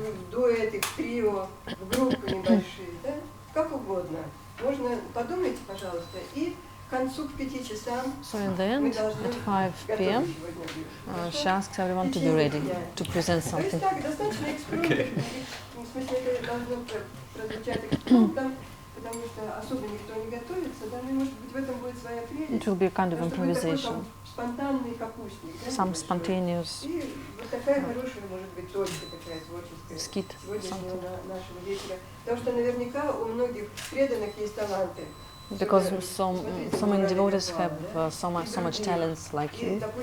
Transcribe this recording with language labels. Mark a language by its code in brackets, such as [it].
[ru] Дуэты, трио, группы небольшие, да? Как угодно. Можно подумайте, пожалуйста, и к концу, к 5 часам. [en] So in the end, at 5 p.m., she asks everyone to be ready to present something. Okay. [ru] В смысле, это должно прозвучать экспромтом, потому что особо никто не готовится, да, может быть, в этом будет своя прелесть. [en] It will be a kind of improvisation. [ru] Спонтанный капустник. [en] Some spontaneous [ru] И вот такая хорошая, может быть, точка такая творческая [en] skit, [ru] сегодняшнего нашего вечера. Потому что наверняка у многих преданных есть таланты. [en] Because so many devotees have so much talents like you.